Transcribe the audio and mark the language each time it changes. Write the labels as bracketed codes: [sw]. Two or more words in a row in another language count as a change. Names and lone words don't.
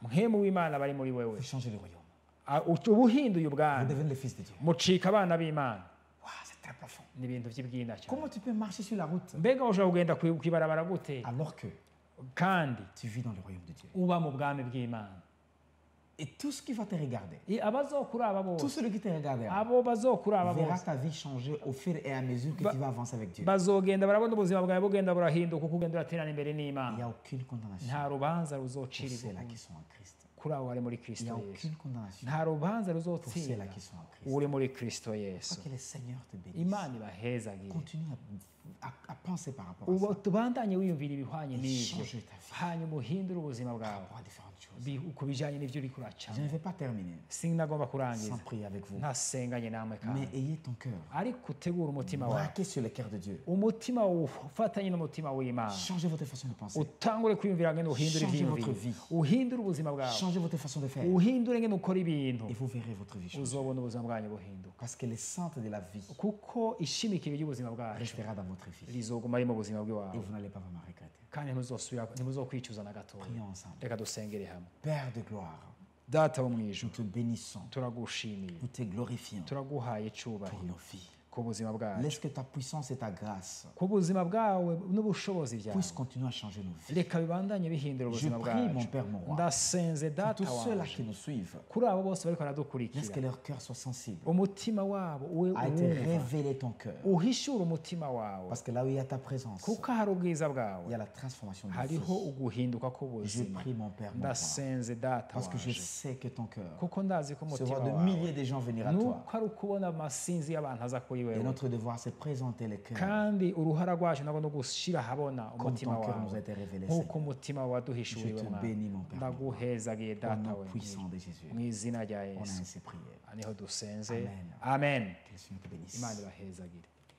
[rn] muhemu w'Imana bari muri wewe [fr] Vous changez le royaume. [rn] uba uhinduye [fr] Vous [rn] ubwami [fr] devenez le fils de Dieu. [rn] mucika abana b'Imana [fr] Waouh, c'est très profond. [rn] ni ibintu by'ibwina cyane [fr] Comment tu peux marcher sur la route [rn] mbega ushobora kugenda kwibarabara gute [fr] alors que [rn] kandi [fr] tu vis dans le royaume de Dieu? [rn] uba mu bwami bw'Imana [fr] Et tout ce qui va te regarder, [rn] abazokuraba [fr] tout [rn] bose [fr] celui qui te regardera, [rn] abo bazokuraba [fr] verra [rn] bose [fr] ta vie changer au fur et à mesure que tu vas avancer avec Dieu. [rn] bazogenda barabona ubuzima bwawe bugenda burahinduka uko ugenda uraterana imbere [fr] Il n'y [rn] n'Imana [fr] a aucune condamnation [rn] nta rubanza [fr] pour [rn] ruzocira [fr] ceux-là qui sont en Christ. [rn] kuri abo bari muri [fr] Il n'y [rn] Kristo [fr] a [rn] Yesu [fr] aucune condamnation [rn] nta rubanza [fr] pour [rn] ruzotsinda [fr] ceux-là qui sont en Christ. [rn] uri muri Kristo Yesu [fr] Que le Seigneur te bénisse. [rn] Imana ibahezagire [fr] Continue à penser par rapport à [rn] ubu [fr] ça. [rn] tubandanye wiyumvira ibihwanye [fr] Et [rn] n'ibyo [fr] changer ta vie [rn] hanyuma uhindure ubuzima [fr] par [rn] bwawe [fr] rapport à différentes choses. [rn] ku bijyanye n'ibyo uri kuracamo [fr] Je ne vais pas terminer [rn] sinagomba kurangiza [fr] sans prier avec vous. [rn] ntasenganye namwe kandi [fr] Mais ayez ton cœur [rn] ariko utegure umutima wawe [fr] braqué sur le cœur de Dieu. [rn] umutima ufatanye n'umutima w'Imana [fr] Changez votre façon de penser. [rn] utangure kwiyumvira ngene uhindure [fr] Changez [rn] ivyiyumviro [fr] votre vie. [rn] uhindure ubuzima bwawe [fr] Changez votre façon de faire. [rn] uhindure ngene ukora ibintu [fr] Et vous verrez votre vie changer. [rn] uzobona ubuzima bwanyu buhinduka [fr] Parce que le centre de la vie [rn] kuko ishimikiro ry'ubuzima bwacu [fr] restera dans votre vie. [rn] rizoguma ari mu buzima [fr] Et [rn] bwawe [fr] vous n'allez pas vraiment regretter. [rn] kandi ntimuzokwicuza na gatoya [fr] Prions ensemble. [rn] reka dusengere hamwe [fr] Père de gloire, [rn] data wo mu [fr] nous [rn] ijuru [fr] te bénissons. [rn] turagushimiye [fr] Nous te glorifions [rn] turaguhaye [fr] pour [rn] icubahiro [fr] nos vies. [rn] ku buzima bwacu [fr] Laisse que ta puissance et ta grâce [rn] ku buzima bwawe n'ubushobozi bwawe [fr] puissent continuer à changer nos vies. [rn] reka bibandanye bihindura [fr] Je [rn] ubuzima [fr] prie, mon [rn] bwacu [fr] Père, mon roi, [rn] ndasenze [fr] pour [rn] data [fr] tous ceux-là [rn] wanje [fr] qui nous suivent. [rn] kuri abo bose bariko [fr] Laisse que [rn] baradukurikira [fr] leur cœur soit sensible. [rn] umutima wabo ube [fr] A été [rn] uwumva [fr] révélé ton cœur. [rn] uhishure umutima wawe [fr] Parce que là où il y a ta présence, [rn] kuko hari ubwiza [fr] il y [rn] bwawe [fr] a la transformation de vie. [rn] hariho uguhinduka [fr] Je [rn] k'ubuzima [fr] prie, mon Père, mon roi, [rn] ndasenze data [fr] parce que je [rn] wanje [fr] sais que ton cœur [rn] kuko ndazi ko [fr] se [rn] umutima [fr] voit de [rn] wawe [fr] milliers de gens venir à toi. [rn] nuko ari ukubona amasinzi y'abantu aza kuri [fr] Et [rn] wewe [fr] notre devoir, c'est présenter les cœurs [rn] kandi uruhara rwacu nabwo no gushira habona [fr] comme [rn] umutima [fr] ton cœur nous a [rn] wawe [fr] été révélé, [rn] nk'uko [fr] Seigneur. [rn] umutima wawe [fr] Je [rn] waduhishuriwe [fr] te [rn] mwana [fr] bénis, mon Père, mon roi. [rn] ndaguhezagiye [fr] Au [rn] data [fr] nom [rn] we [fr] puissant de Jésus. [rn] mu izina rya [fr] On a [rn] yesu [fr] ainsi prié. [rn] niho dusenze Amen. amen [fr] Que le Seigneur te bénisse. [rn] imana ibahezagire